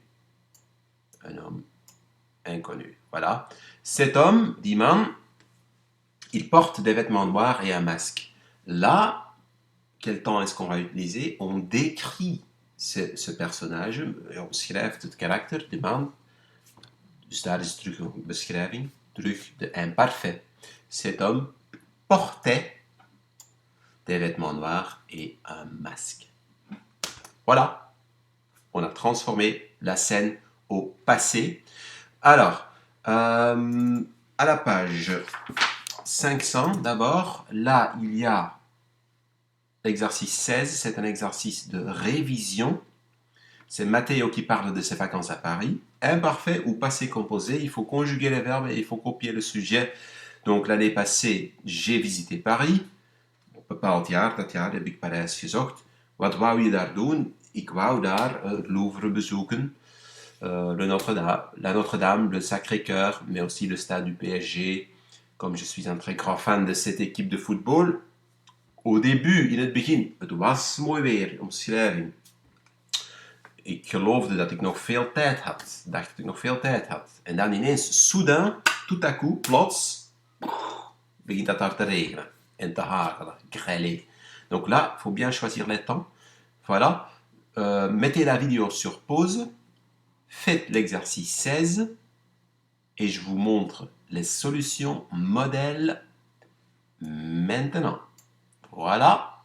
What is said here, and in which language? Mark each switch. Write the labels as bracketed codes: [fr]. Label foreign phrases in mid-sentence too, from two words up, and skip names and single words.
[fr] Un homme inconnu. Voilà. Cet homme, [nl] dit man, [fr] il porte des vêtements noirs et un masque. Là, quel temps est-ce qu'on va utiliser? On décrit ce personnage. [nl] On schrijft het karakter, de man. Dus daar is terug een beschrijving. Terug de imparfait. [fr] Cet homme portait des vêtements noirs et un masque. Voilà. On a transformé la scène au passé. Alors, à la page 500, d'abord, là, il y a l'exercice 16. C'est un exercice de révision. C'est Matteo qui parle de ses vacances à Paris. Imparfait ou passé composé, il faut conjuguer les verbes et il faut copier le sujet. Donc, l'année passée, j'ai visité Paris. [nl] Op een bepaald jaar, dat jaar heb ik Parijs gezocht. Wat wou je daar doen? Ik wou daar het Louvre bezoeken, [fr] la Notre-Dame, le Sacré-Cœur, mais aussi le stade du PSG, comme je suis un très grand fan de cette équipe de football, au début, [nl] in het begin, het was mooi weer, omschrijving. Ik geloofde dat ik nog veel tijd had. Dacht dat ik nog veel tijd had. En dan ineens, [fr] soudain, tout à coup, [nl] plots, begint dat daar te regenen en te hagelen, [fr] grêler. Donc là, il faut bien choisir les temps. Voilà. Mettez la vidéo sur pause, faites l'exercice 16 et je vous montre les solutions modèles maintenant. Voilà.